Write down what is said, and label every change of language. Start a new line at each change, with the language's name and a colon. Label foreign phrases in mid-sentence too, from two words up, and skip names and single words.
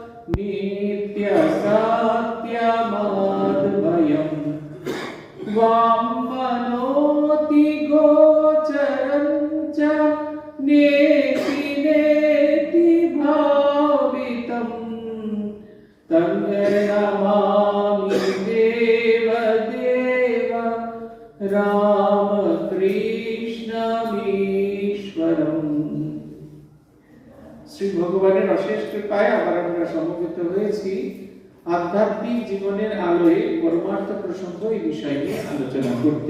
Sanskrit: नित्यसत्यमद्वयं वामनोतिगोचरं च नेति नेति भावितं तं नमामि देवदेव রামকৃষ্ণমীশ্বরম।
Bangla: শ্রী ভগবানের অশেষ কৃপায় আবার আমরা সমবেত হয়েছি আধ্যাত্মিক জীবনের আলোয় পরমার্থ প্রসঙ্গ এই বিষয় নিয়ে আলোচনা করতে।